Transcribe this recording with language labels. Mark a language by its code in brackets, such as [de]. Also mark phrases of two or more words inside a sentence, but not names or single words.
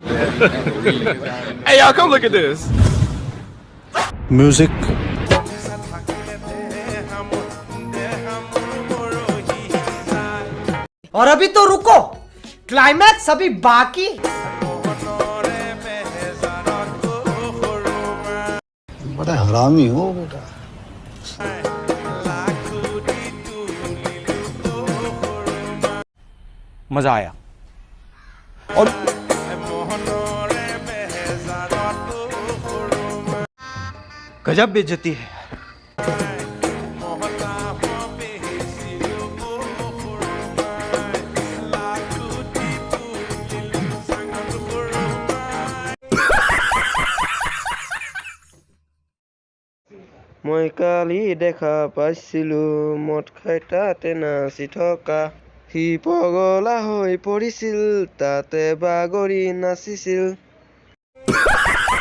[en] Hey, y'all, come look at this. Music. [hi] और अभी तो रुको, क्लाइमैक्स अभी बाकी। बड़ा हरामी हो बेटा। मजा आया और गजब बेइज्जती है। [as] মই কালি দেখা পাইছিলো মদ খাই তাতে নাচি থকা সি পগলা হৈ পৰিছিল তাতে বাগৰি নাচিছিল